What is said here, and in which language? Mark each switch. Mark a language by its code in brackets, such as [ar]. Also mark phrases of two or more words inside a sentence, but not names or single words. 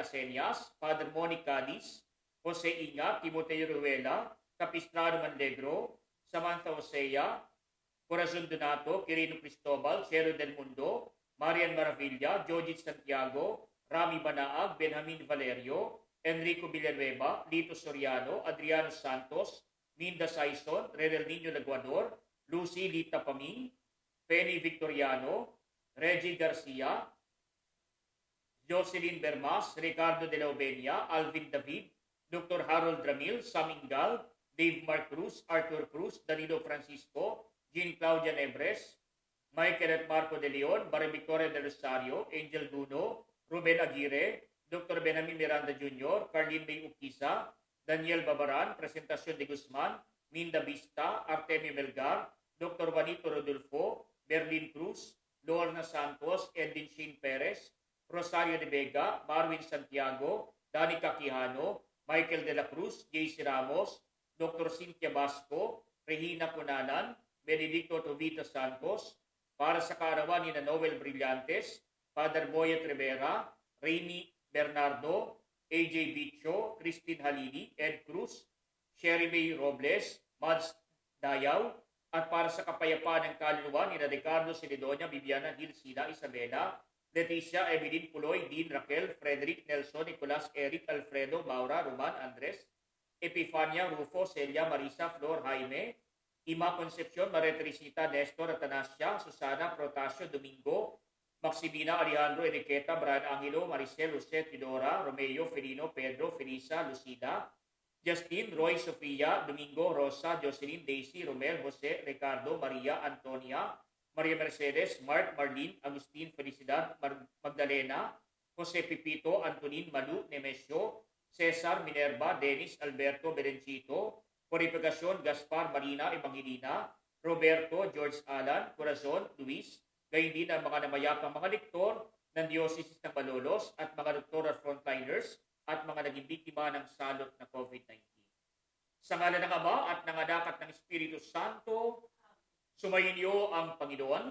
[tl] Asenias, Father Monic Cadiz, Jose Inga, Timoteo Ruela, Capistrano Manlegro, Samantha Osea, Corazon Donato, Quirino Cristobal, Cielo del Mundo, Marian Maravilla, Jojit Santiago, Rami Banaag, Benjamin Valerio, Enrico Villanueva, Lito Soriano, Adriano Santos, Minda Saison, Renel Niño Laguador, Lucy Lita Paming, Penny Victoriano, Reggie Garcia, Jocelyn Bermas, Ricardo de la Obenia, Alvin David, Dr. Harold Ramil, Samingal, Dave Mark Cruz, Arthur Cruz, Danilo Francisco, Jean Claudia Nebres, Michael at Marco de Leon, Maria Victoria del Rosario, Angel Duno, Ruben Aguirre, Dr. Benjamin Miranda Jr., Carlin May Ukisa, Daniel Babaran, Presentación de Guzman, Minda Vista, Artemio Melgar, Dr. Juanito Rodolfo, Berlin Cruz, Lorna Santos, Edwin Shane Perez, Rosario de Vega, Marwin Santiago, Danica Quijano, Michael de la Cruz, JC Ramos, Dr. Cynthia Basco, Regina Cunanan, Benedicto Tobita Santos, para sa kaarawan ni Noel Brillantes, Father Boyet Rivera, Rainy Bernardo, AJ Bicho, Christine Halili, Ed Cruz, Sherry May Robles, Mads Dayaw, at para sa kapayapaan ng kaluluwa ni Ricardo Celedonia, Bibiana Hilsina, Isabela, Leticia, Evelyn Puloy, Dean, Raquel, Frederick, Nelson, Nicolas, Eric, Alfredo, Maura, Roman, Andres, Epifania, Rufo, Celia, Marisa, Flor, Jaime, Ima Concepcion, Maria Teresita, Nestor, Atanasia, Susana, Protasio, Domingo, Maximina, Alejandro, Enriqueta, Brian Angelo, Maricel, Jose, Tidora, Romeo, Felino, Pedro, Felisa, Lucida, Justin, Roy, Sofia, Domingo, Rosa, Jocelyn, Daisy, Romel, Jose, Ricardo, Maria, Antonia, Maria Mercedes, Mark, Marlene, Agustin, Felicidad, Magdalena, Jose Pipito, Antonin, Malu, Nemesio, Cesar, Minerva, Dennis, Alberto, Berencito, Purificación, Gaspar, Marina, Evangelina, Roberto, George Alan, Corazon, Luis, gayon din ang mga namayapang mga lektor ng Diocese ng Malolos at mga doktor at frontliners at mga naging biktima ng salot na COVID-19. Sa ngalan ng Ama at ng Anak at ng Espiritu Santo, Sumainyo ang Panginoon.